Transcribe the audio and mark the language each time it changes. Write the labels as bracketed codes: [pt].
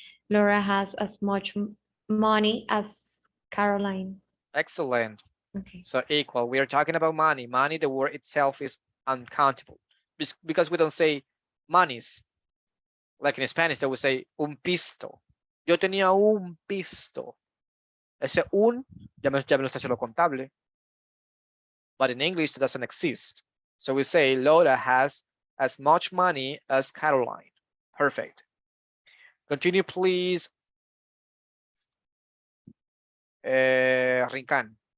[en] Laura has as much money as Caroline. Excellent. Okay. So equal. We are talking about money. Money, the word itself is uncountable because we don't say monies. Like in Spanish, they would say un pisto. [es] Yo tenía un pisto. Ese un ya me lo está haciendo contable. [en] But in English, it doesn't exist. So we say Laura has as much money as Caroline. Perfect. Continue, please. Rincan.